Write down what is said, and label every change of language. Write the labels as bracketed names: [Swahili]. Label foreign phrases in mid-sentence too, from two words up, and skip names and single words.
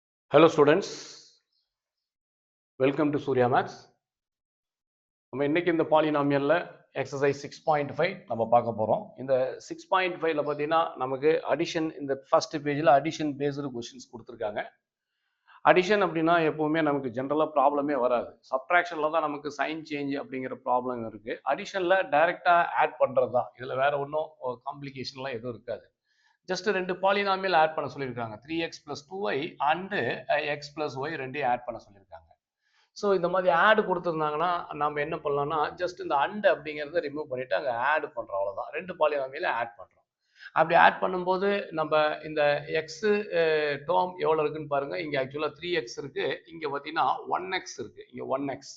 [English] Hello students, welcome to Surya Maths. [Tamil] நம்ம இன்னைக்கு இந்த பாலினாமியல்ல எக்ஸசைஸ் 6.5 நம்ம பார்க்க போறோம். இந்த 6.5ல பார்த்தீங்கன்னா நமக்கு அடிஷன் இந்த [English] first page-la addition based questions [Tamil] கொடுத்துருக்காங்க. அடிஷன் அப்படின்னா எப்பவுமே நமக்கு ஜென்ரலா ப்ராப்ளமே வராது. சப்ட்ராக்ஷன்ல தான் நமக்கு [English] sign change [Tamil] அப்படிங்கிற ப்ராப்ளம் இருக்கு. அடிஷன்ல டைரக்டா ஆட் பண்றது தான். இதுல வேற ஒன்றும் காம்ப்ளிகேஷன்லாம் எதுவும் இருக்காது. ஜஸ்ட் ரெண்டு பாலினாமியல் ஆட் பண்ண சொல்லியிருக்காங்க. [English] 3x plus 2y and x plus y [Tamil] ரெண்டையும் ஆட் பண்ண சொல்லியிருக்காங்க. ஸோ இந்த மாதிரி ஆட் கொடுத்துருந்தாங்கன்னா நம்ம என்ன பண்ணலாம்னா ஜஸ்ட் இந்த அண்ட் அப்படிங்கிறத ரிமூவ் பண்ணிட்டு அங்கே ஆட் பண்ணுறோம், அவ்வளோதான். ரெண்டு பாலினாமியல ஆட் பண்ணுறோம். அப்படி ஆட் பண்ணும்போது நம்ம இந்த [English] x term [Tamil] எவ்வளோ இருக்குன்னு பாருங்க. இங்கே ஆக்சுவலாக 3x இருக்கு, இங்கே பார்த்தீங்கன்னா 1x இருக்கு, இங்கே 1x.